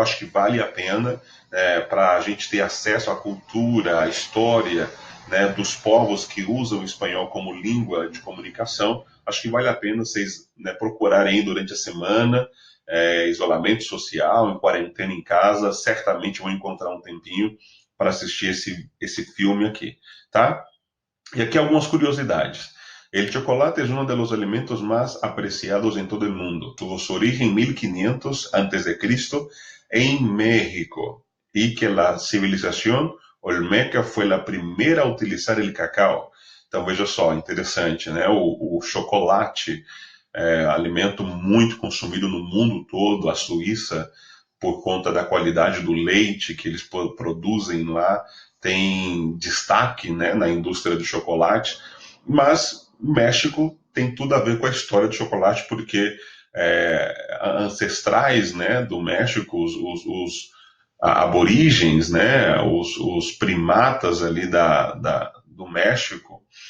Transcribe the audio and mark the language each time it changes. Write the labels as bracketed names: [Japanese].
[Portuguese] Acho que vale a pena para a gente ter acesso à cultura, à história, né, dos povos que usam o espanhol como língua de comunicação. Acho que vale a pena vocês, né, procurarem durante a semana, isolamento social, em quarentena em casa, certamente vão encontrar um tempinho para assistir esse filme aqui, tá? E aqui algumas curiosidades. [Spanish] El chocolate es uno de los alimentos más apreciados en todo el mundo. Tuvo su origen en 1500 a.C. en México, y que la civilización olmeca fue la primera a utilizar el cacao. [Portuguese] Então veja só, interessante, né? O chocolate alimento muito consumido no mundo todo. A Suíça, por conta da qualidade do leite que eles produzem lá, tem destaque, né, na indústria do chocolate, mas o México tem tudo a ver com a história do chocolate, porque ancestrais, né, do México, os aborígenes, né, os primatas ali do México,